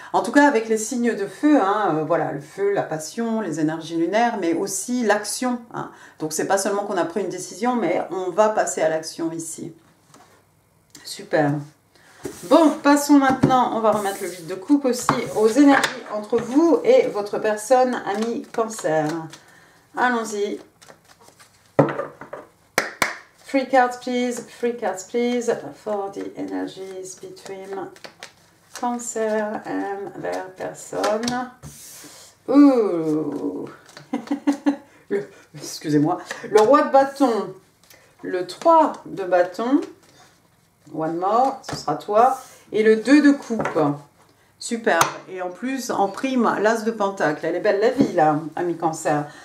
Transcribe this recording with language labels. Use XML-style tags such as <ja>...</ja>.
<fr>En tout cas, avec les signes de feu, hein, voilà, le feu, la passion, les énergies lunaires, mais aussi l'action. Hein. Donc, c'est pas seulement qu'on a pris une décision, mais on va passer à l'action ici. Super. Bon, passons maintenant, on va remettre le 8 de coupe aussi, aux énergies entre vous et votre personne, ami Cancer. Allons-y.</fr> <en>3 cards please, for the energies between Cancer and their person.</en> <fr>Ouh. Excusez-moi. Le roi de bâton, le 3 de bâton,</fr> <en>one more,</en> <fr>ce sera toi, et le 2 de coupe. Super. Et en plus, en prime, l'as de pentacle. Elle est belle la vie, là, ami Cancer.</fr>